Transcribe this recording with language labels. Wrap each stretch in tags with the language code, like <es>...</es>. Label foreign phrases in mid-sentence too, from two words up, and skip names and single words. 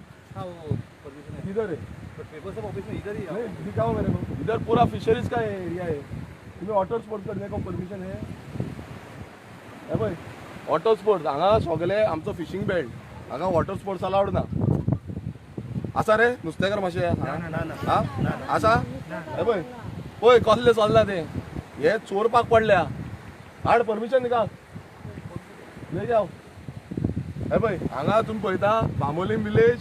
<hi>हाँ वो परमिशन है किधर है पेपर सब ऑफिस में इधर ही है नहीं दिखाओ मेरे को इधर पूरा फिशरीज का एरिया है तुम्हें</hi> <en>water sports</en> <hi>करने का परमिशन है भाई</hi> <en>water sports</en> <kok>हांगा सगळे आमचो फिशिंग बेल्ट हांगा वॉटर स्पोर्ट्स अलाउड ना आसा रे नुस्तेकार मातशें हा आसा हे पळय पळय कसले चल्ला ते हे चोरपाक पडल्या हाड परमिशन दिका ले जाव हे पळय हांगा तुमी पळयता बांबोलीम विलेज</kok>